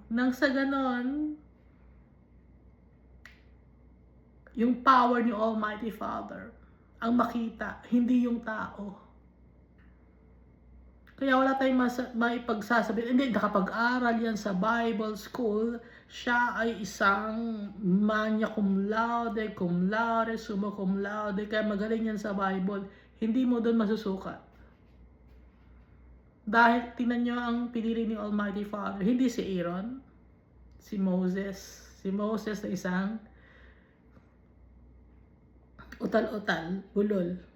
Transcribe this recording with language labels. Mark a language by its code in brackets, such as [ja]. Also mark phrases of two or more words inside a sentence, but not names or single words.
[tl] Nang sa ganon, yung power ni Almighty Father ang makita, hindi yung tao. Kaya wala tayong maipagsasabi. Hindi, nakapag-aral yan sa [en] Bible school. [tl] Siya ay isang [la] magna cum laude, summa cum laude. [tl] Kaya magaling yan sa Bible. Hindi mo doon masusukat. Dahil tingnan nyo ang pinili ni Almighty Father. Hindi si Aaron, si Moses. Si Moses na isang utal-utal, bulol.